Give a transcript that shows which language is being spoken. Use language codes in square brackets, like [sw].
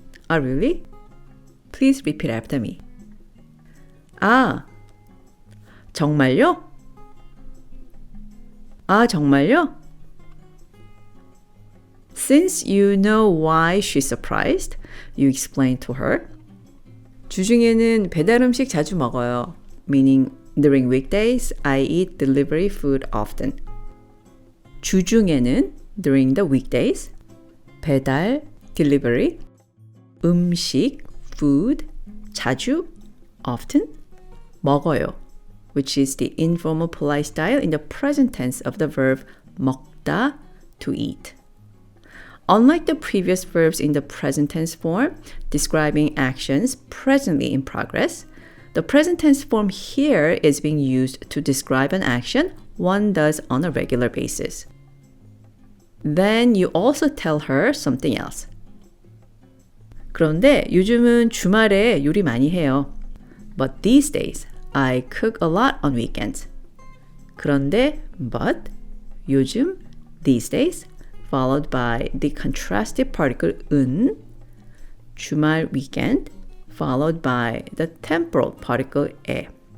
[en] Ah, really? Please repeat after me. [ko] 아, 정말요? 아, 정말요? [en] Since you know why she's surprised, you explain to her. [ko] 주중에는 배달 음식 자주 먹어요. [en] Meaning, during weekdays, I eat delivery food often. 주중에는, during the weekdays, 배달, delivery, 음식, food, 자주, often, 먹어요, which is the informal polite style in the present tense of the verb 먹다, to eat. Unlike the previous verbs in the present tense form, describing actions presently in progress, the present tense form here is being used to describe an action one does on a regular basis. Then you also tell her something else. [ko] 그런데 요즘은 주말에 요리 많이 해요. [en] But these days, I cook a lot on weekends. 그런데, but, 요즘, these days, followed by the contrastive particle 은, 주말, weekend, followed by the temporal particle 에.